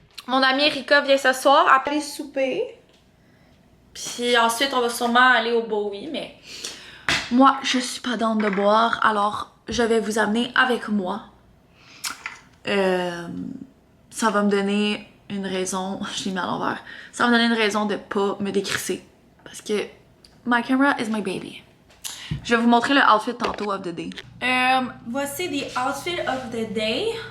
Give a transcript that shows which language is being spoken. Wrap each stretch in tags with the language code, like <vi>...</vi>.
<fr>Mon amie Erika vient ce soir appeler souper. Puis ensuite, on va sûrement aller au Bowie, mais moi, je suis pas dans de boire, alors je vais vous amener avec moi. Ça va me donner une raison, je l'ai mis à l'envers, ça va me donner une raison de pas me décrisser. Parce que</fr> <en>my camera is my baby.</en> <fr>Je vais vous montrer le outfit tantôt of the day. Voici des outfits of the day.</fr>